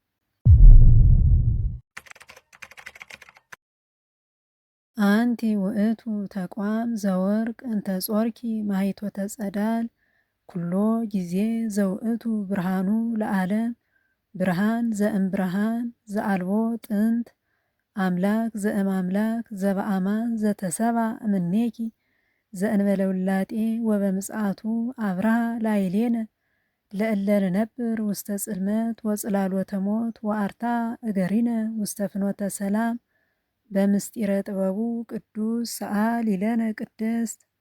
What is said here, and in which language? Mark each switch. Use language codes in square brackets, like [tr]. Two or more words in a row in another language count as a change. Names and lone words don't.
[gez] አንቲ ውእቱ ተቋም ዘወርቅ እንተ ጾርኪ ማይቶተ ጸዳል ኩሎ ጊዜ ዘውእቱ ብርሃኑ ለዓለም ብርሃን ዘእምብርሃን ዘአልቦ ጥንት አምላክ ዘእምአምላክ ዘበአማን ዘተሰብአ እምኔኪ ዘእንበለ ውላጤ ወበምጽአቱ አብርሃ ላዕሌነ ለእለ ንነብር ውስተ ጽልመት ወጽላሎተ ሞት ወአርታ እገሪነ ውስተ ፍኖተ ሰላም በምስጢረ ጥበቡ ቅዱስ ሰአሊ ለነ ቅድስት።